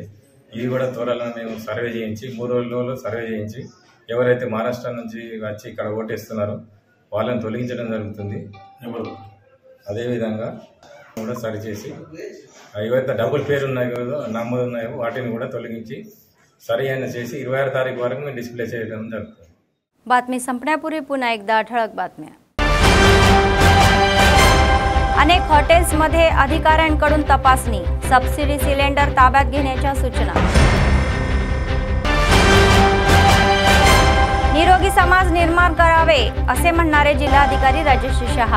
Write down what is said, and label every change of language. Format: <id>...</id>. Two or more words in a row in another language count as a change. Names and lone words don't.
<te>ఇది కూడా త్వరలో మేము సర్వే చేయించి 3 రోజుల్లో సర్వే చేయించి ఎవరైతే మహారాష్ట్ర నుంచి వచ్చి ఇక్కడ ఓటేస్తున్నారో వాళ్ళని తొలగించడం జరుగుతుంది. అదేవిధంగా కూడా సరిచేసి ఏవైతే డబుల్ పేరు ఉన్నాయో నమోదు ఉన్నాయో వాటిని కూడా తొలగించి సరైన చేసి 26 తారీఖు వరకు మేము డిస్ప్లే చేయడం జరుగుతుంది.</te> <mr>बातमी संपण्यापूर्वी पुन्हा एकदा ठळक बातम्या. अनेक हॉटेल्समध्ये अधिकाऱ्यांकडून तपासणी, सबसिडी सिलेंडर ताब्यात घेण्याच्या सूचना. निरोगी समाज निर्माण करावे असे म्हणणारे जिल्हाधिकारी राजेश शहा.</mr>